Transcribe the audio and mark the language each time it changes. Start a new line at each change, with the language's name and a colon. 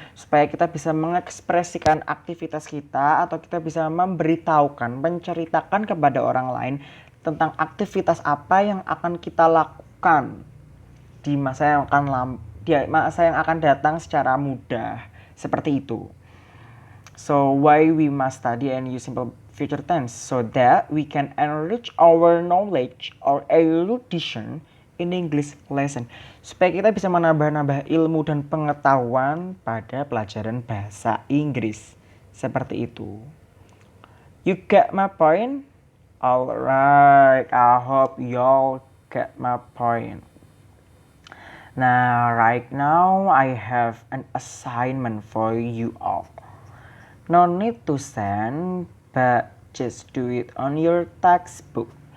Indonesian: Supaya kita bisa mengekspresikan aktivitas kita atau kita bisa menceritakan kepada orang lain tentang aktivitas apa yang akan kita lakukan di masa yang akan datang secara mudah, seperti itu.
English: So why we must study and use simple future tense? So that we can enrich our knowledge or erudition in English lesson.
Indonesian: Supaya kita bisa menambah-nambah ilmu dan pengetahuan pada pelajaran bahasa Inggris. Seperti itu.
English: You get my point? Alright, I hope y'all get my point. Now, right now, I have an assignment for you all. No need to send, but just do it on your textbook.